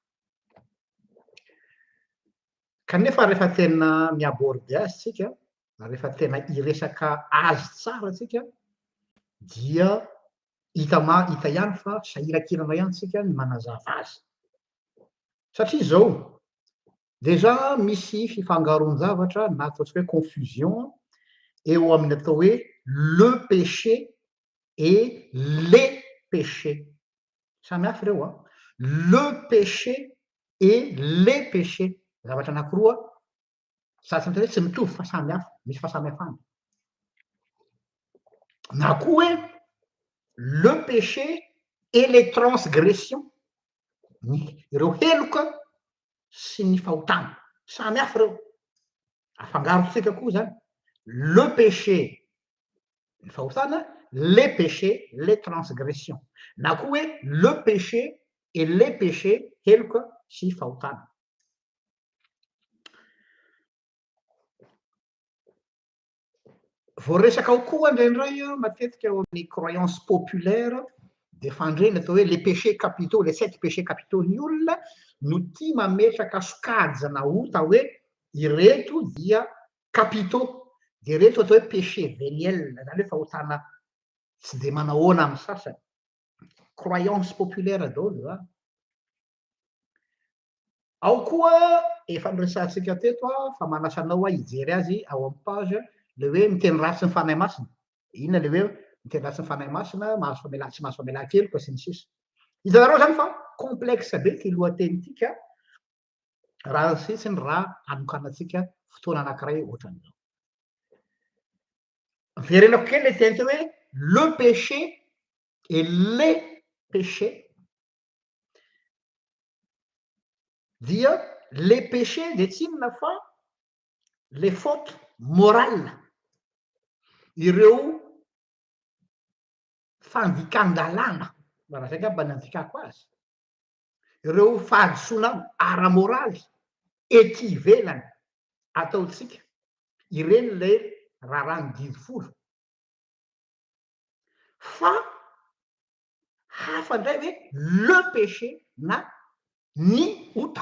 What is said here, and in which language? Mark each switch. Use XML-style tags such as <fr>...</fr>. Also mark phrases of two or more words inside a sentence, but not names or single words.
<mg>Kanefa rehefa tena miabordy azy tsika rehefa tena hiresaka azy tsara tsika dia hita ihany fa sahiran-kirana ihany tsika ny manazava azy. Satria zao déjà misy fifangaron-javatra na ataontsika hoe confusion eo amin'ny atao hoe</mg> <fr>le péché et les péchés.</fr> <mg>Samy hafa ireo.</mg> <fr>Le péché et les péchés.</fr> <mg>Zavatra anankiroa sasany hoe tsy mitovy fa samy hafa, misy fahasamihafana. Na koa hoe</mg> <fr>le péché et les transgressions,</fr> <mg>ireo heloka sy ny fahotana samy hafa reo. Afangarontsika koa zany</mg> <fr>le péché</fr> <mg>ny fahotana,</mg> <fr>les péchés, les transgressions.</fr> <mg>Na koa hoe</mg> <fr>le péché et les péchés</fr> <mg>heloka sy fahotana. Voaresaka ao koa indraindray matetika eo amin'ny</mg> <fr>croyance populaire</fr> <mg>de fandreny atao hoe</mg> <fr>les péchés capitaux, les 7 péchés capitaux</fr> <mg>ny olona no tia mametraka sokajy na ota hoe ireto dia capitaux, de reto atao hoe</mg> <fr>péché véniel,</fr> <mg>zany hoe fahotana tsy de manahoana amin'ny sasany.</mg> <fr>Croyance populaire</fr> <mg>daholo a. Ao koa efa niresahantsika teto fa manasa anao hijery azy ao amin'ny page le hoe miteny ratsy ny fanahy masina. Inona le hoe miteny ratsy ny fanahy masina, mahazo famelà tsy mahazo famelà kely koa sy ny sisa. Hitanareo zany fa complexe be ty lohatenytika raha sitsiny raha anokanantsika fotoana anankiray ohatran'izao. Verenako kely le teny teo hoe</mg> <fr>le péché et les péchés</fr> <mg>dia</mg> <fr>les péchés</fr> <mg>de tsy inona fa</mg> <fr>les fautes morales,</fr> <mg>ireo fandikan-dalàna, raha zay ngamba ny andikako azy, ireo fahadisoana ara-moraly ety ivelany ataotsika, ireny le rarahany 10 fa hafa indray hoe</mg> <fr>le péché</fr> <mg>na ny ota.</mg>